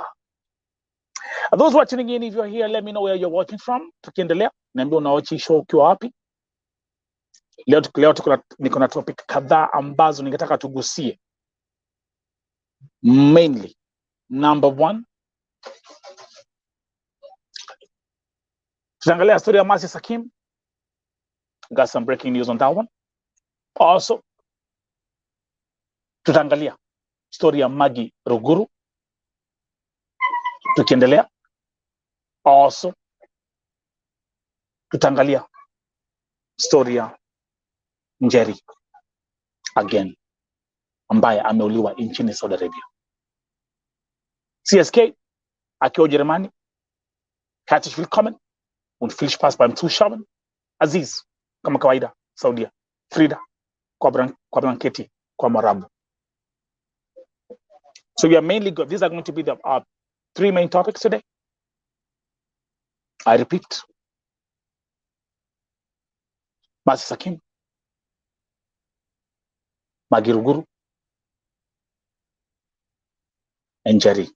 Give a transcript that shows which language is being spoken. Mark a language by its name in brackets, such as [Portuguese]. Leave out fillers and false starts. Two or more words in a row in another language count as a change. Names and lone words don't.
[English] Those watching in, if you're here, let me know where you're watching from. [Swahili] Tukiendelea, niambie unaochi show ukiwa wapi. Leo niko na topic kadhaa ambazo ningetaka tugusie. [English] Mainly, number one, [Swahili] tutaangalia story ya Masi Sakim. [English] Got some breaking news on that one. Also, [Swahili] tutaangalia story ya Magi Ruguru. Tukiendelea. Also, tutaangalia story ya Njeri again, ambaye ameuliwa nchini Saudi Arabia. CSK akiwa Ujerumani. [German] Herzlich willkommen und viel Spaß beim Zuschauen. [Swahili] Aziz kama kawaida Saudia. Frida kwa blanketi kwa Marabu. [English] So we are mainly good. These are going to be the 3 main topics today. I repeat. Masi Sakim, Magi Ruguru, and Njeri.